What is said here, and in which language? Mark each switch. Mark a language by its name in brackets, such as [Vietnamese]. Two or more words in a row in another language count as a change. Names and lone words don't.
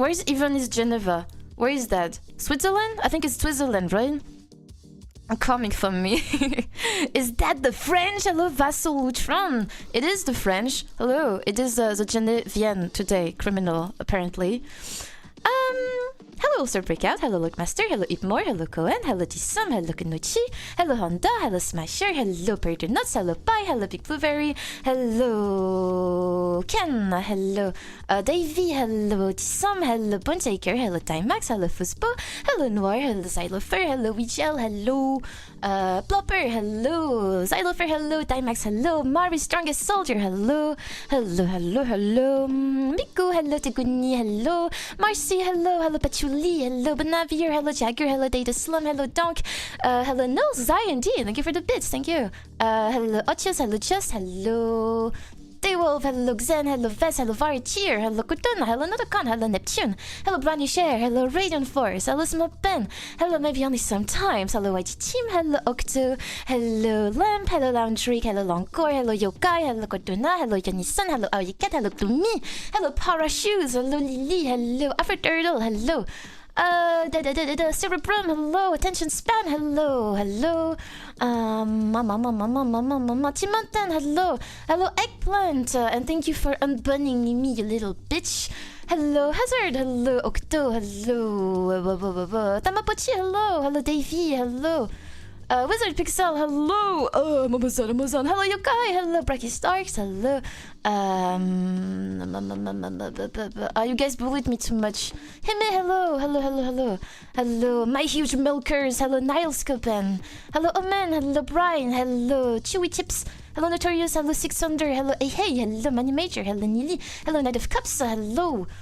[English] Where is Geneva? Where is that? Switzerland? I think it's Switzerland, right? Coming from me. Is that the French? Hello, Vassal Lutron. It is the French. Hello. It is the Genevian today, criminal, apparently. Hello, Sir Breakout. Hello, Lookmaster. Hello, Ipmore. Hello, Cohen. Hello, Tisam. Hello, Kanuchi. Hello, Honda. Hello, Smasher. Hello, Perder Nuts. Hello, Pie. Hello, Big Blueberry. Hello, Ken. Hello, Davey. Hello, Tisam. Hello, Bonetaker. Hello, Timax. Hello, Fuspo. Hello, Noir. Hello, Xylofer. Hello, Weegel. Hello, Plopper. Hello, Xylofer. Hello, Timax. Hello, Mari, Strongest Soldier. Hello, Miku. Hello, Teguni. Hello, Marcy. Hello, Patchouli. Hello, Benavier. Hello, Jagger. Hello, Data Slum. Hello, Donk. Hello, Nils. Zion D. Thank you for the bits. Thank you. Hello, Otius. Hello, Just. Hello, Daywolf. Hello, Xen. Hello, Vess. Hello, Varitier. Hello, Kutuna. Hello, Nodokan. Hello, Neptune. Hello, Brownie Share. Hello, Radiant Force. Hello, Small Pen. Hello, maybe only sometimes. Hello, YG Team. Hello, Octo. Hello, Lamp. Hello, Lounge Hello, Longcore. Hello, Yokai. Hello, Kotuna. Hello, Yanison. Hello, Aoyikat. Hello, Gloomy. Hello, Parashoes. Hello, Lily. Hello, Afro Turtle. Hello. Silver Brum, hello, Attention Span, hello, Mama, Timoten, hello, Eggplant, and thank you for unbunning me, you little bitch. Hello, Hazard, hello, Octo, hello, Tamapochi, hello, Davey, hello. Wizard Pixel, hello! Amazon, hello Yokai, hello Bracky Starks, hello. You guys bullied me too much. Hime, hello, My Huge Milkers, hello Nilescopen, hello Omen, hello Brian, hello Chewy Chips, hello Notorious, hello 600, hello Hey, hello Money Major, hello Nili, hello Knight of Cups, hello.